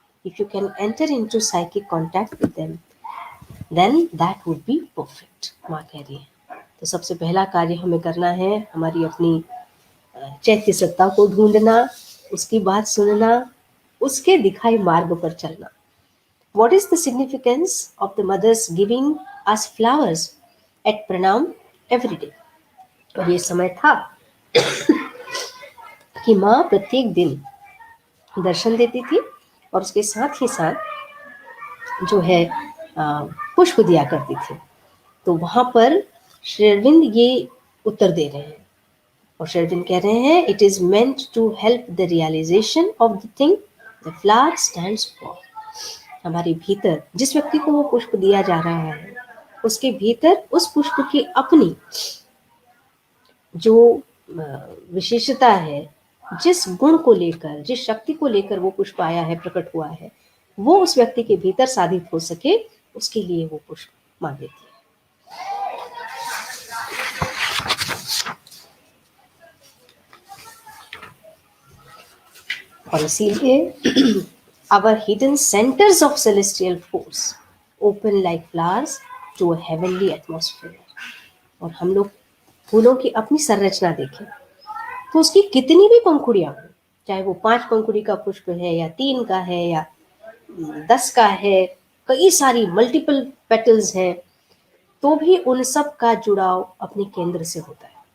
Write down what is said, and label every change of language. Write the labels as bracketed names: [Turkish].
[English] If you can enter into psychic contact with them, then that would be perfect. [Hindi] माँ कह रही है तो सबसे पहला कार्य हमें करना है, हमारी अपनी चैत्य सत्ता को ढूंढना, उसकी बात सुनना, उसके दिखाई मार्ग पर चलना। [English] What is the significance of the mothers giving us flowers at pranam every day? [Hindi] और ये समय था कि माँ प्रत्येक दिन दर्शन देती थी और उसके साथ ही साथ जो है पुष्प दिया करती थी। तो वहां पर श्री अरविंद ये उत्तर दे रहे हैं, और श्री अरविंद कह रहे हैं, [English] It is meant to help the realisation of the thing the flower stands for. [Hindi] हमारे भीतर जिस व्यक्ति को वो पुष्प दिया जा रहा है, उसके भीतर उस पुष्प की अपनी जो विशेषता है, जिस गुण को लेकर, जिस शक्ति को लेकर वो पुष्प आया है, प्रकट हुआ है, वो उस व्यक्ति के भीतर साधित हो सके, उसके लिए वो पुष्प मांग देती है। और इसीलिए [English] our hidden centers of celestial force open like flowers to a heavenly atmosphere। [Hindi] और हम लोग फूलों की अपनी संरचना देखें तो उसकी कितनी भी पंखुड़ियां हो, चाहे वो 5 पंखुड़ी का पुष्प है या 3 का है या 10 का है, कई सारी [English] multiple petals [Hindi] हैं, तो भी उन सब का जुड़ाव अपने केंद्र से होता है।